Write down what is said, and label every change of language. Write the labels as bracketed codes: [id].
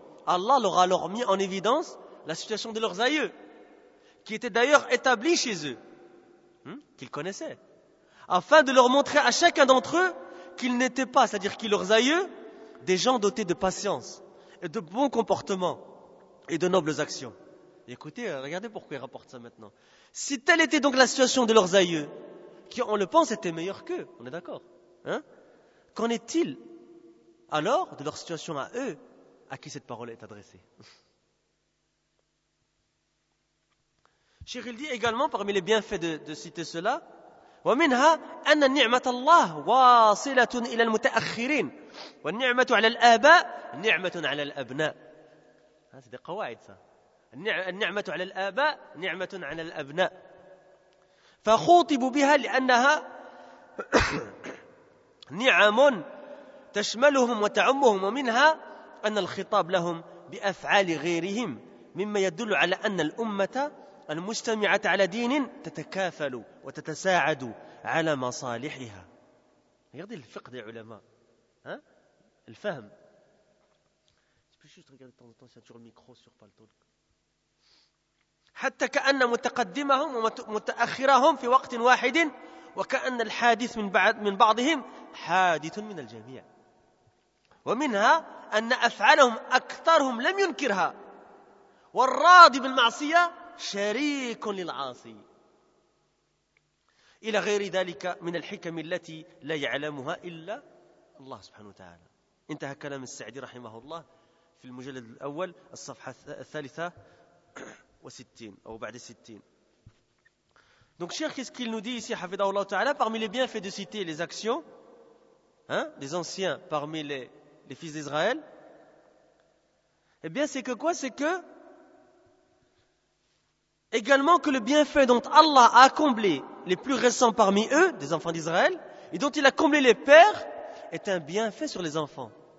[fr] Allah leur a alors mis en évidence la situation de leurs aïeux, qui était d'ailleurs établie chez eux, qu'ils connaissaient, afin de leur montrer à chacun d'entre eux qu'ils n'étaient pas, c'est-à-dire qu'ils leurs aïeux, des gens dotés de patience et de bons comportements et de nobles actions. Et écoutez, regardez pourquoi ils rapportent ça maintenant. Si telle était donc la situation de leurs aïeux, qui, on le pense, étaient meilleurs qu'eux, on est d'accord, hein? Qu'en est-il alors de leur situation à eux, à qui cette parole est adressée? Cheikh, il dit également, parmi les bienfaits de citer cela, [ar] ومنها أن نعمة الله واصلة إلى المتأخرين والنعمة على الآباء نعمة على الأبناء. هذه قواعد. النعمة على الآباء نعمة على الأبناء. فخوطب بها لأنها نعم تشملهم وتعمهم ومنها أن الخطاب لهم بأفعال غيرهم مما يدل على أن الأمة المجتمعة على دين تتكافل وتتساعد على مصالحها. [fr] regarde le fiqh des ulama, hein, le fahm. Je peux juste regarder de temps en temps, il y a toujours le micro sur Paltalk. [ar] حتى كأن متقدمهم ومتأخرهم في وقت واحد، وكأن الحادث من بعضهم حادث من الجميع. ومنها أن أفعالهم أكثرهم لم ينكرها، والراضي بالمعصية شريك للعاصي، إلى غير ذلك من الحكم التي لا يعلمها إلا الله سبحانه وتعالى. انتهى كلام السعدي رحمه الله في المجلد الأول الصفحة 63 أو بعد 60. [fr] Donc, cher, qu'est-ce qu'il nous dit ici, [ar] Hafidahullah Ta'ala, [fr] parmi les bienfaits de citer les actions des anciens parmi les fils d'Israël? Eh bien, c'est que quoi? C'est que, également, que le bienfait dont Allah a comblé les plus récents parmi eux, des enfants d'Israël, et dont il a comblé les pères, est un bienfait sur les enfants.